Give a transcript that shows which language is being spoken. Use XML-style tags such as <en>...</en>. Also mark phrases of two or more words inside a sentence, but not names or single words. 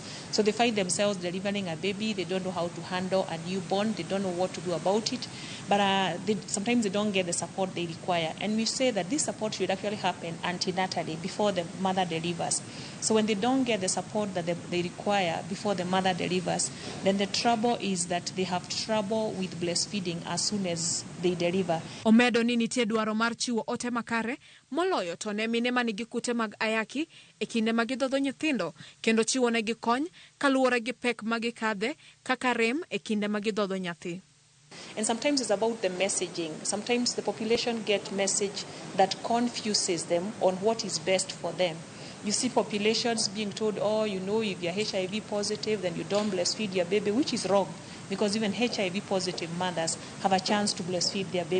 <en>So they find themselves delivering a baby, they don't know how to handle a newborn, they don't know what to do about it, but sometimes they don't get the support they require. And we say that this support should actually happen antenatally before the mother delivers. So when they don't get the support that they require before the mother delivers, then the trouble is that they have trouble with breastfeeding as soon as they deliver.</en> <luo>Omedo ni nitie dwaro mar chiwo ote makare moloyo to ne mine manigi kute mag Ayaki e kinde magidhodho nyithindo kendo chiwo negi kony kaluwore gi pek magikadhe kaka rem e kinde magidhodho nyathi.</luo> <en>And sometimes it's about the messaging. Sometimes the population get message that confuses them on what is best for them. You see populations being told, oh, you know, if you're HIV positive, then you don't breastfeed your baby, which is wrong because even HIV positive mothers have a chance to breastfeed their babies.</en>